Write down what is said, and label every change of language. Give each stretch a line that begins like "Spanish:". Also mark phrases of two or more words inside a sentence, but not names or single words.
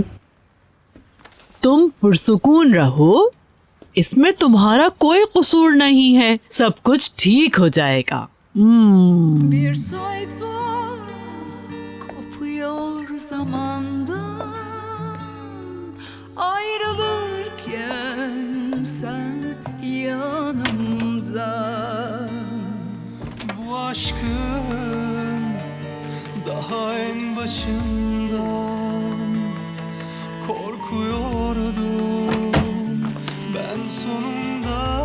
Hindi: तुम पुरसुकून रहो, इसमें तुम्हारा कोई कसूर नहीं है, सब कुछ ठीक हो जाएगा।
Turkish: Bir sayfa kopuyor zamandan, ayrılırken sen yanımda. Bu aşkın daha en başından korkuyordum ben sonunda.